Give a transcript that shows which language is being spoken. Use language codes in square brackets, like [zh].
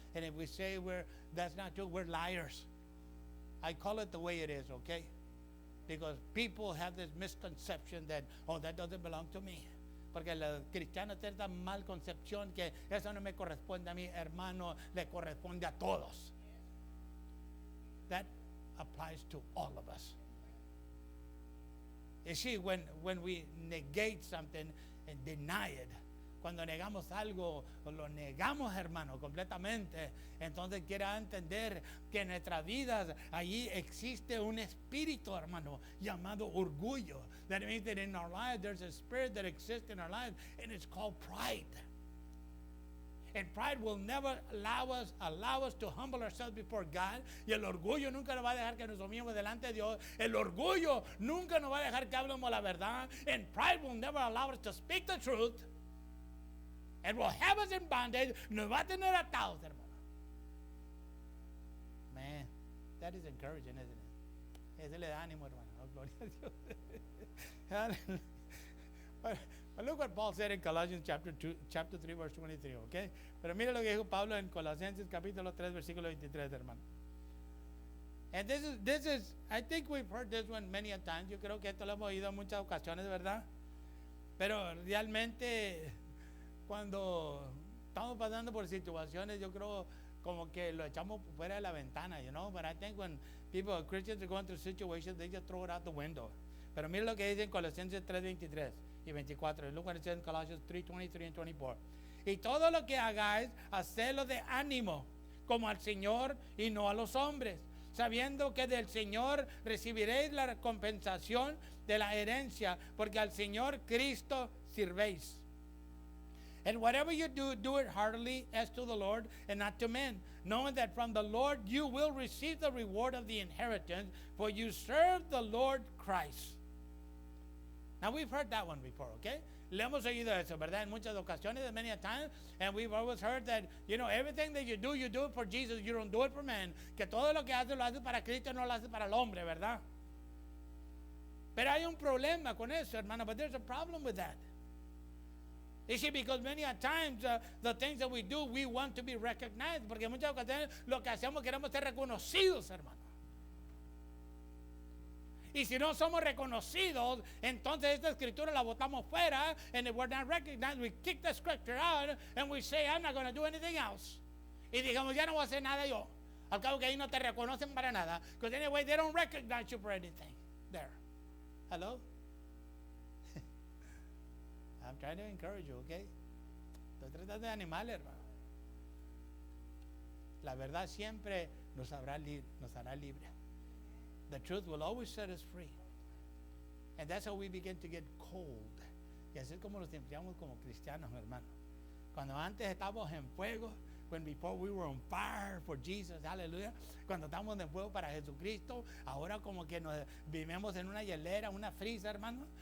[en] And if we say that's not true, we're liars. I call it the way it is, okay? Because people have this misconception that, oh, that doesn't belong to me. [es] Porque los cristianos tienen esta mal concepción que eso no me corresponde a mí, hermano, le corresponde a todos. [en] That applies to all of us. You see, when we negate something and deny it, [es] cuando negamos algo, lo negamos, hermano, completamente. Entonces quiera entender que en nuestras vidas allí existe un espíritu, hermano, llamado orgullo. [en] That means that in our lives there's a spirit that exists in our lives, and it's called pride. And pride will never allow us to humble ourselves before God. [es] Y el orgullo nunca nos va a dejar que nos humillemos delante de Dios. El orgullo nunca nos va a dejar que hablemos la verdad. [en] And pride will never allow us to speak the truth. And will have us in bondage. [es] Nos va a tener atados, hermano. [en] Man, that is encouraging, isn't it? [es] Ese le da ánimo, hermano. Oh, gloria a Dios. [en] But look what Paul said in Colossians chapter 3, verse 23, okay? [es] Pero mira lo que dijo Pablo en Colosenses capítulo 3, versículo 23, hermano. [en] And this is, I think we've heard this one many a times. [es] Yo creo que esto lo hemos oído en muchas ocasiones, ¿verdad? Pero realmente, cuando estamos pasando por situaciones, yo creo como que lo echamos fuera de la ventana, [en] you know? But I think when people, Christians, are going through situations, they just throw it out the window. [es] Pero mira lo que dice en Colosenses 3, 23 y 24. [en] Look what it says in Colossians 3, 23 and 24. [es] Y todo lo que hagáis, hacedlo de ánimo, como al Señor y no a los hombres, sabiendo que del Señor recibiréis la compensación de la herencia, porque al Señor Cristo sirvéis. [en] And whatever you do, do it heartily as to the Lord and not to men, knowing that from the Lord you will receive the reward of the inheritance, for you serve the Lord Christ. Now we've heard that one before, okay? [es] Le hemos oído eso, ¿verdad? En muchas ocasiones, [en] many a time, and we've always heard that, everything that you do it for Jesus, you don't do it for men. [es] Que todo lo que haces lo haces para Cristo, no lo haces para el hombre, ¿verdad? Pero hay un problema con eso, hermano, [en] but there's a problem with that. You see, because many a times the things that we do, we want to be recognized, [es] porque en muchas ocasiones lo que hacemos queremos ser reconocidos, hermano. Y si no somos reconocidos, entonces esta escritura la botamos fuera, [en] and if we're not recognized, we kick the scripture out, and we say, I'm not going to do anything else. [es] Y digamos, ya no voy a hacer nada yo. Al cabo que ahí no te reconocen para nada. [en] Because anyway, they don't recognize you for anything. There. Hello? I'm trying to encourage you, okay? [es] Estoy tratando de animar, hermano. La verdad siempre nos hará libre. [en] The truth will always set us free. And that's how we begin to get cold. [es] Y así es como nos enfriamos como cristianos, hermano. Cuando antes estábamos en fuego, [en] when before we were on fire for Jesus, hallelujah. [es] Cuando estamos en fuego para Jesucristo, ahora como que nos vivimos en una hielera, una freezer, hermano.